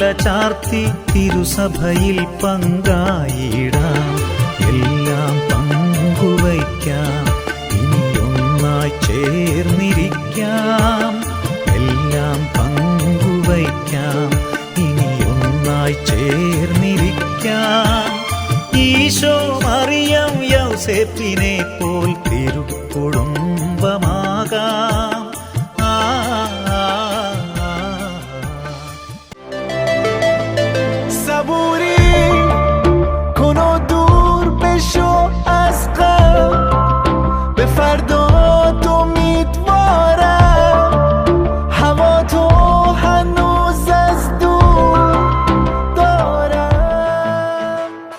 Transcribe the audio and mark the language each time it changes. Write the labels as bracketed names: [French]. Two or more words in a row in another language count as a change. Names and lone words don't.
[Malayalam] ചാർത്തി തിരുസഭയിൽ പങ്കായിടാം എല്ലാം പങ്കുവയ്ക്കാം ഇനിയൊന്നായി ചേർന്നിരിക്കാം എല്ലാം പങ്കുവയ്ക്കാം ഇനിയൊന്നായി ചേർന്നിരിക്കാം ഈശോ മറിയം യൗസേപ്പിനെ പോൽ തിരുക്കുടുംബമാകാം [Persian] صبوری کن و دور بشو از غم به فردات امیدوارم هوا تو هنوز از دور دارم